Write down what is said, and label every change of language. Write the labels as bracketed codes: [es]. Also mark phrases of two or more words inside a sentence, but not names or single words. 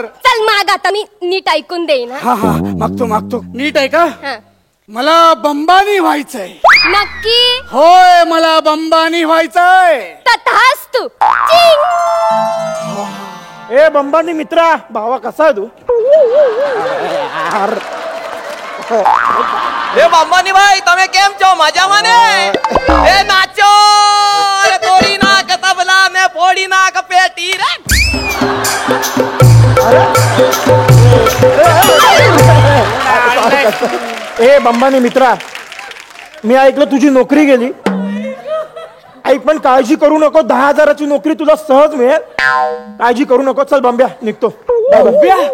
[mr] चल माग, आता मी नीट ऐकून देईन. हा मागतो नीट आहे का? हा. मला बंबानी व्हायचंय. नक्की? होय, मला बंबानी व्हायचंय. तथास्तु. ए बंबानी मित्रा, भावा कसा आहे तू? [gu] એ બાંબાની ભાઈ તમે કેમ છો? મજામાં ને? એ નાચો અરે તોડી નાખ તબલા મે ફોડી નાખ પેટી રે. [mr] ए बंबानी मित्रा, मी ऐकलं तुझी नोकरी गेली. ऐक पण काळजी करू नको, 10,000ची नोकरी तुला सहज मिळेल. काळजी करू नको. चल बंब्या, निघतो. बंब्या